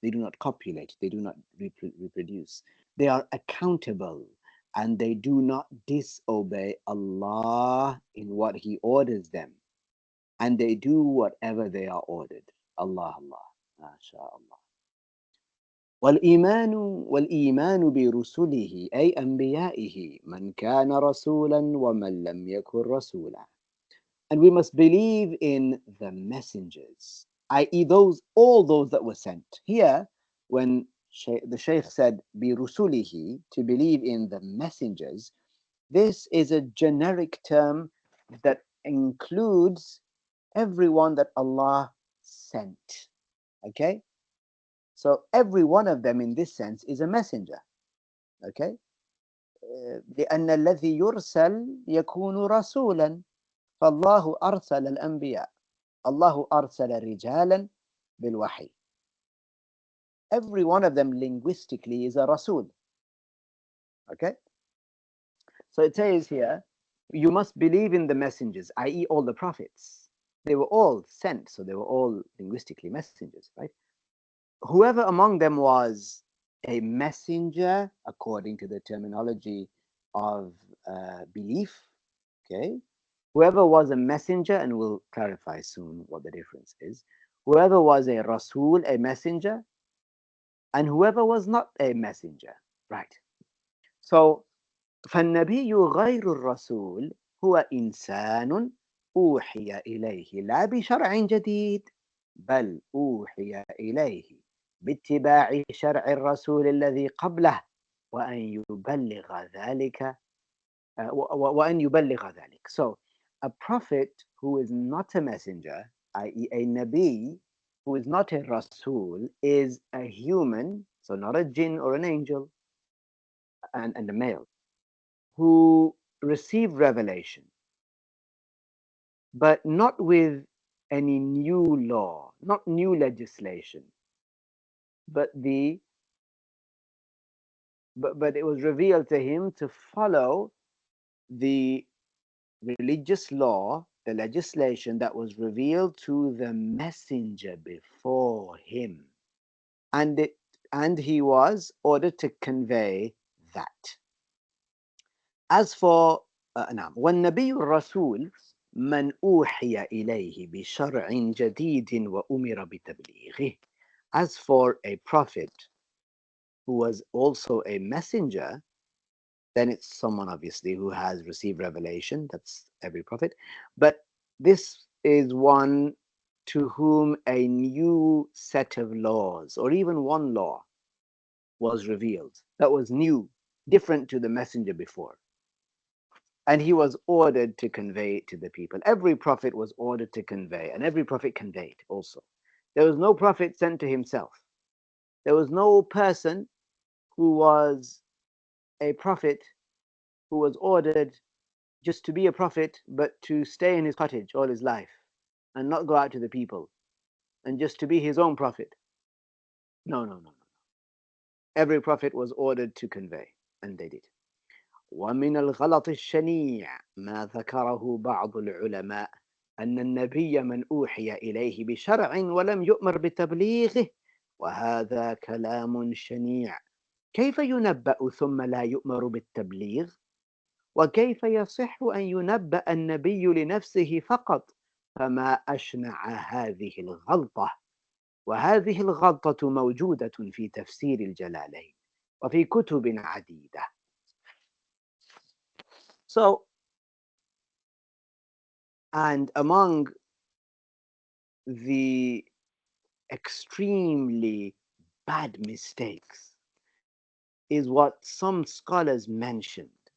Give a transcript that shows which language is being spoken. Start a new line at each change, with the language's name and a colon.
English: They do not copulate, they do not reproduce. They are accountable and they do not disobey Allah in what He orders them, and they do whatever they are ordered. Allah, Allah, MashaAllah.
Arabic: والإيمان برسله أي أنبيائه من كان رسولا ومن لم يكن رسولا.
English: And we must believe in the messengers, i.e., all those that were sent. Here, when the Shaykh said بِرُسُلِهِ, to believe in the messengers, this is a generic term that includes everyone that Allah sent. Okay? So every one of them in this sense is a messenger. Okay?
Arabic: لأن الذي يرسل يكون رسولا فالله أرسل الأنبياء الله أرسل رجالا بالوحي.
English: Every one of them linguistically is a Rasul. Okay? So it says here, you must believe in the messengers, i.e., all the prophets. They were all sent, so they were all linguistically messengers, right? Whoever among them was a messenger, according to the terminology of belief, okay? Whoever was a messenger, and we'll clarify soon what the difference is, whoever was a Rasul, a messenger, and whoever was not a messenger, right? So,
Arabic: فالنبي غير الرسول هو إنسان أوحي إليه لا بشرع جديد بل أوحي إليه باتباع شرع الرسول الذي قبله وأن يبلغ ذلك وأن يبلغ ذلك.
English: So, a prophet who is not a messenger, i.e., a Nabi, who is not a Rasul, is a human, so not a jinn or an angel, and a male, who received revelation, but not with any new law, not new legislation, but but it was revealed to him to follow the religious law, the legislation that was revealed to the messenger before him. And he was ordered to convey that. As for
Arabic: نعم والنبي الرسول من أوحي إليه بشرع جديد وأمر بتبليغه.
English: As for a prophet who was also a messenger, then it's someone obviously who has received revelation. That's every prophet. But this is one to whom a new set of laws, or even one law, was revealed that was new, different to the messenger before. And he was ordered to convey it to the people. Every prophet was ordered to convey, and every prophet conveyed also. There was no prophet sent to himself. There was no person who was a prophet who was ordered just to be a prophet, but to stay in his cottage all his life and not go out to the people and just to be his own prophet. No, no, no, no. Every prophet was ordered to convey, and they did.
Arabic: ومن الغلط الشنيع ما ذكره بعض العلماء أن النبي من أوحي إليه بشرع ولم يؤمر بتبليغه وهذا كلام شنيع. كيف ينبأ ثم لا يؤمر بالتبليغ؟ وكيف يصح أن ينبأ النبي لنفسه فقط؟ فما أشنع هذه الغلطة. وهذه الغلطة موجودة في تفسير الجلالين وفي كتب عديدة.
English: So, and among the extremely bad mistakes is what some scholars mentioned.